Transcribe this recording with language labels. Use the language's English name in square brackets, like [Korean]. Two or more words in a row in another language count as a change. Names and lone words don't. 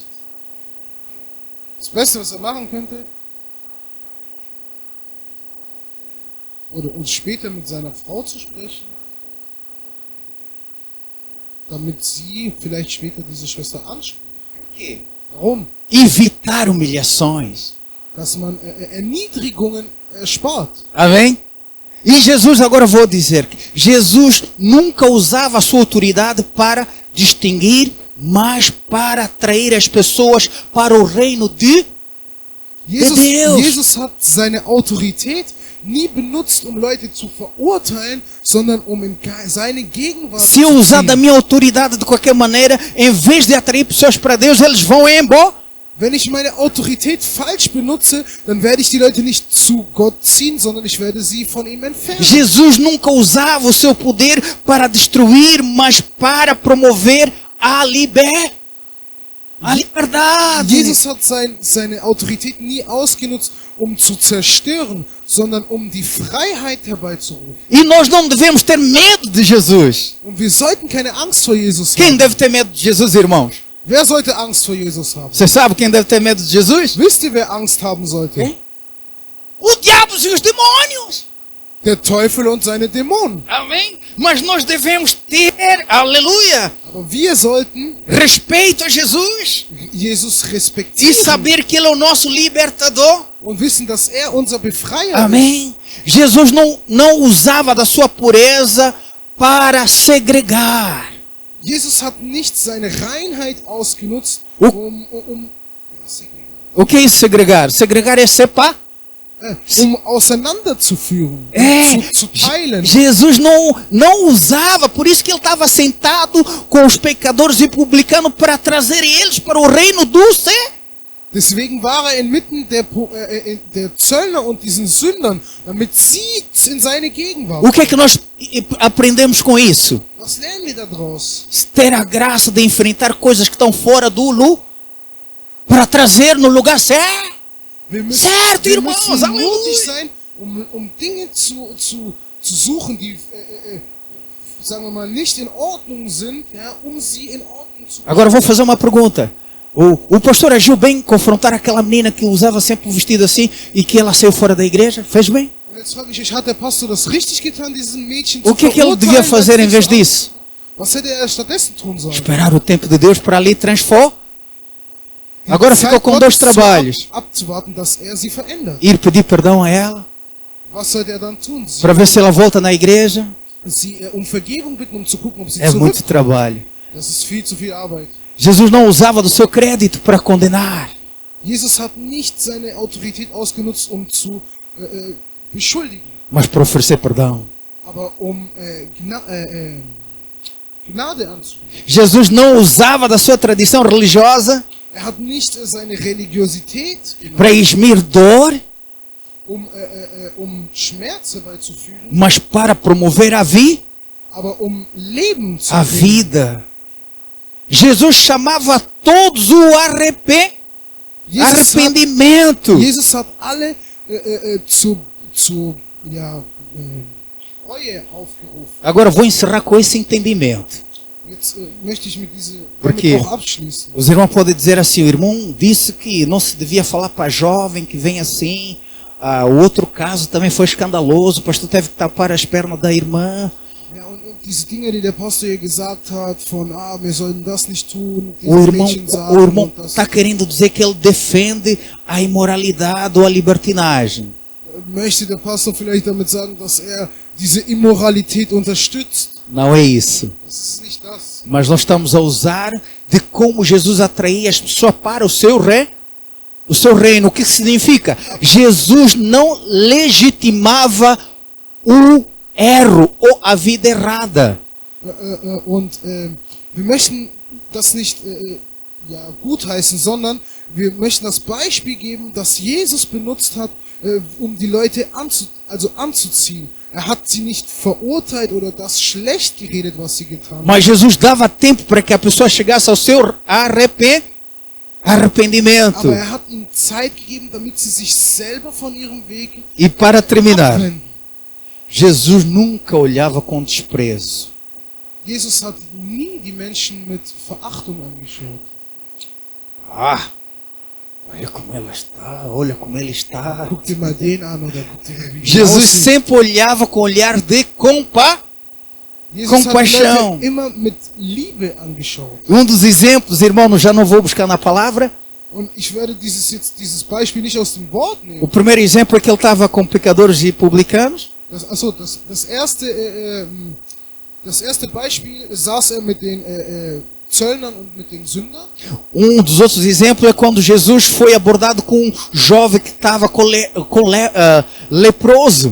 [German] Das Beste, was er machen könnte, oder uns später mit seiner Frau zu sprechen, damit sie vielleicht später diese Schwester anspricht. Warum? [Portuguese] Evitar humilhações. [German] Dass man Erniedrigungen erspart. [Portuguese] Amém? E Jesus, agora vou dizer, Jesus nunca usava a sua autoridade para distinguir, mas para atrair as pessoas para o reino de Deus. [German] Jesus hat seine Autorität nie benutzt, um Leute zu verurteilen, sondern um in seine Gegenwart [Portuguese] Se eu [German] zu [Portuguese] usar da [German] ziehen. [Portuguese] minha autoridade de qualquer maneira, em vez de atrair pessoas para Deus, eles vão embora. [German] Wenn ich meine Autorität falsch benutze, dann werde ich die Leute nicht zu Gott ziehen, sondern ich werde sie von ihm entfernen. [Portuguese] Jesus nunca usava o seu poder para destruir, mas para promover a liberdade. [German] Jesus hat seine Autorität nie ausgenutzt, um zu zerstören, sondern um die Freiheit herbeizurufen. [Portuguese] E nós não devemos ter medo de Jesus. [German] Und wir sollten keine Angst vor Jesus [Portuguese] Quem [German] haben. [Portuguese] deve ter medo de Jesus, irmãos? [German] Wer sollte Angst vor Jesus haben? [Portuguese] Você sabe quem deve ter medo de Jesus? [German] Wisst ihr, wer Angst haben sollte? [Portuguese] O diabo e os demônios. [German] Der Teufel und seine Dämonen. [Portuguese] Amém? Mas nós devemos ter, aleluia, [German] Aber wir sollten [Portuguese] respeito a Jesus [German] Jesus [Portuguese] e [German] respektieren [Portuguese] saber que Ele é o nosso libertador. [German] und wissen, dass er unser Befreier ist. [Portuguese] Amém? Jesus não usava da sua pureza para segregar. [German] Jesus hat nicht seine Reinheit ausgenutzt, [Portuguese] Oh. O que é isso, segregar? Segregar é separar. [German] Auseinanderzuführen, zu teilen. [Portuguese] Jesus não usava, por isso que ele estava sentado com os pecadores e publicanos para trazer eles para o reino do céu. [German] Deswegen war er inmitten der Zöllner und diesen Sündern, damit sie in seine Gegenwart. [Portuguese] O que é que nós aprendemos com isso? [German] Was lernen wir daraus? [Portuguese] Ter a graça de enfrentar coisas que estão fora do lugar para trazer no lugar certo. [German] Wir müssen, [Portuguese] Certo, [German] wir [Portuguese] irmãos, [German] müssen [Portuguese] aleluia. [German] mutig sein, um Dinge zu suchen, die, sagen wir mal, nicht in Ordnung sind, ja, um sie in Ordnung zu bringen. [Portuguese] Agora eu vou fazer uma pergunta. O pastor agiu bem em confrontar aquela menina que usava sempre o vestido assim e que ela saiu fora da igreja? Fez bem? [German] Und jetzt frage ich euch, hat der Pastor das richtig getan, diesen Mädchen [Portuguese] O que é que ele devia fazer em vez disso? [German] Was hätte er stattdessen tun sollen? [Portuguese] Esperar o tempo de Deus para ali transformar. [German] Die [Portuguese] Agora [German] Zeit [Portuguese] ficou com [German] Gottes [Portuguese] dois trabalhos. [German] abzuwarten, dass er sie verändert. [Portuguese] Ir pedir perdão a ela, [German] Was sollte er dann tun? [Portuguese] para ver se ela volta na igreja. [German] Sie um Vergebung bitten, um zu gucken, ob sie [Portuguese] É muito [German] zurückkommt. [Portuguese] trabalho. [German] Das ist viel zu viel Arbeit. [Portuguese] Jesus não usava do seu crédito para condenar. [German] Jesus hat nicht seine Autorität ausgenutzt, um zu beschuldigen, [Portuguese] Mas para oferecer perdão. [German] aber um Gnade anzubieten. [Portuguese] Jesus não usava da sua tradição religiosa [German] Er hat nicht seine Religiosität [Portuguese] para [German] genommen, [Portuguese] esmir dor, [German] um Schmerz herbeizuführen, [Portuguese] mas para promover a [German] aber um Leben zu [Portuguese] a [German] bringen. [Portuguese] vida. Jesus chamava todos o arrependimento. [German] Jesus hat alle zu Reue aufgerufen. [Portuguese] Agora vou encerrar com esse entendimento. [German] Jetzt möchte ich mit [Portuguese] Porque [German] damit auch abschließen. [Portuguese] os irmãos podem dizer assim, o irmão disse que não se devia falar para jovem que vem assim. O outro caso também foi escandaloso, o pastor teve que tapar as pernas da irmã. [German] Ja, und diese Dinge, die der Pastor hier gesagt hat, von, wir sollen das nicht tun, [Portuguese] O [German] diese [Portuguese] irmão [German] Mädchen sagen und das, [Portuguese] está querendo dizer que ele defende a imoralidade ou a libertinagem. [German] möchte der Pastor vielleicht damit sagen, dass er diese Immoralität unterstützt. [Portuguese] Não é isso. [German] Das ist nicht das. [Portuguese] Mas nós estamos a usar de como Jesus atraía as pessoas para o seu reino. O que significa? Jesus não legitimava o erro ou a vida errada. [German] Und wir möchten das nicht gutheißen, sondern wir möchten das Beispiel geben, das Jesus benutzt hat, um die Leute anzuziehen. Er hat sie nicht verurteilt oder das schlecht geredet, was sie getan haben. [Portuguese] Mas Jesus dava tempo para que a pessoa chegasse ao seu arrependimento. [German] Aber er hat ihnen Zeit gegeben, damit sie sich selber von ihrem Weg [Portuguese] E para terminar, [German] abwenden. [Portuguese] Jesus nunca olhava com desprezo. [German] Jesus hat nie die Menschen mit Verachtung angeschaut. [Portuguese] Ah, olha como ela está, olha como ele está. [German] Guck dir mal den an oder guck dir mal, wie die [Portuguese] Jesus [German] aussehen. [Portuguese] sempre olhava com olhar de compaixão. [German] Jesus hat die [Portuguese] Compaixão. [German] Leute immer mit Liebe angeschaut. [Portuguese] Dos exemplos, irmão, já não vou buscar na palavra. [German] Und ich werde dieses Beispiel nicht aus dem Wort [Portuguese] O [German] nehmen. [Portuguese] primeiro exemplo é que ele estava com pecadores e publicanos. [German] Das erste Beispiel saß er mit den Zöllnern und mit den Sündern. [Portuguese] Dos outros exemplos é quando Jesus foi abordado com um jovem que estava leproso.